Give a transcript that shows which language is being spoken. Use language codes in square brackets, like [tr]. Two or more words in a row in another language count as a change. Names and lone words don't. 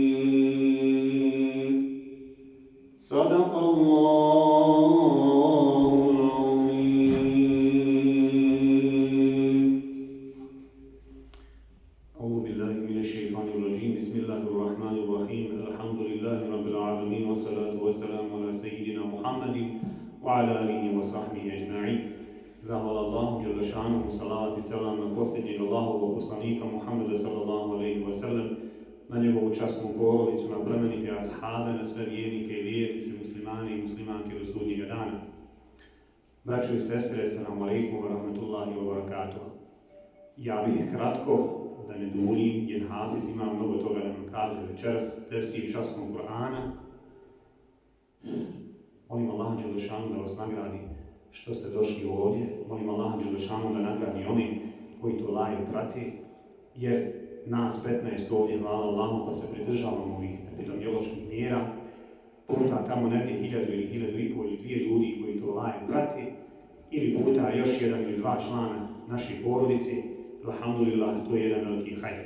[ar] صدق الله العظيم. أعوذ بالله من الشيطان الرجيم. بسم الله الرحمن الرحيم. الحمد لله رب العالمين والصلاة والسلام على سيدنا محمد وعلى آله وصحبه أجمعين. [bs] Zahvala Allahu Đelešanuhu, salat i selam na posljednjeg Allahovog poslanika Muhammeda [ar] صلى الله عليه وسلم, [bs] na njegovu časnu porodicu, na plemenite ashabe, na sve vjernike i vjernice, muslimane i muslimanke do sudnjega dana. Braćo i sestre, [ar] السلام عليكم ورحمة الله وبركاته. [bs] Ja bih kratko, da ne duljim, jer Hafiz ima mnogo toga da nam kaže večeras, tefsir časnog Kur'ana. Molim Allah Đelešanuhu da vas nagradi što ste došli ovdje. Molim Allah Đelešanuhu da nagradi oni koji to live prati, jer nas 15 ovdje, hvala Allahu, pa se pridržavamo ovih epidemioloških mjera, puta tamo negdje 1000 ili 1500 ili 2 ljudi koji to live prati, ili puta još 1 ili 2 člana naših porodici, alhamdulillah, to je jedan veliki hajr.